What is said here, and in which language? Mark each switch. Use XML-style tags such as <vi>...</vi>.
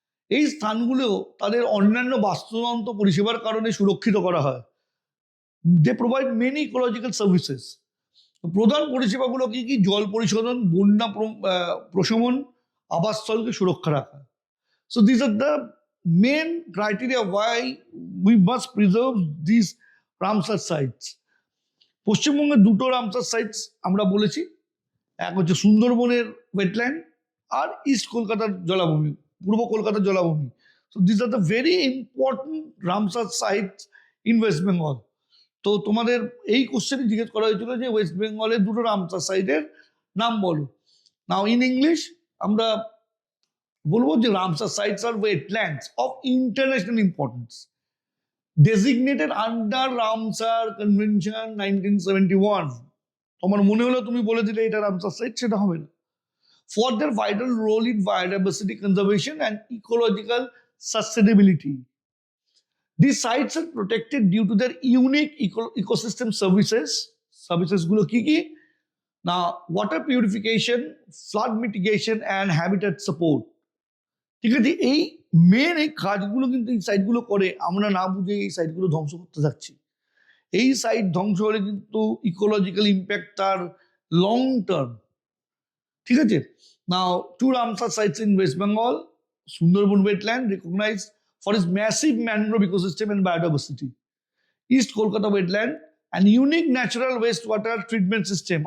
<bn>এই স্থানগুলো তাদের অন্যান্য বাস্তুতন্ত্র পরিষেবার কারণে সুরক্ষিত করা হয়।</bn> <en>They provide many ecological services.</en> <bn>প্রধান পরিষেবাগুলো কি কি? জল পরিশোধন, বন্যা প্রশমন, আবাসস্থলকে সুরক্ষা রাখা।</bn> <en>So this are the main criteria why we must preserve these Ramsar sites.</en> <bn>পশ্চিমবঙ্গের দুটো রামসার সাইটস আমরা বলেছি, এক হচ্ছে সুন্দরবনের ওয়েটল্যান্ড আর ইস্ট কলকাতার জলাভূমি, পূর্ব কলকাতার জলাভূমি।</bn> <en>So this are the very important Ramsar sites in West Bengal.</en> <bn>তো তোমাদের এই কোশ্চেনে জিজ্ঞেস করা হয়েছিল যে ওয়েস্ট বেঙ্গলের দুটো রামসার সাইটের নাম বলো।</bn> <en>now in English</en> <bn>আমরা বলবো যে</bn> <en>Ramsar sites are wetlands of international importance designated under Ramsar Convention 1971.</en> <bn>তোমার মনে হলো তুমি বলে দিলে এটা রামসার সাইট, সেটা হবে না।</bn> <en>For their vital role in biodiversity conservation and ecological sustainability. These sites are protected due to their unique ecosystem services.</en> <bn>Services গুলো কি কি?</bn> <en>Now, water purification, flood mitigation and habitat support.</en> <bn>ঠিক আছে, এই main এই কাজগুলো কিন্তু এই সাইটগুলো করে, আমরা না বুঝে এই সাইটগুলো ধ্বংস করতে থাকছি। এই সাইট ধ্বংস হলে কিন্তু ইকোলজিক্যাল ইম্প্যাক্ট তার লং টার্ম। ঠিক আছে,</bn> <en>Now two Ramsar sites in West Bengal, Sundarban wetland recognised for its massive mangrove ecosystem and biodiversity, east Kolkata wetland and unique natural West water treatment system.</en>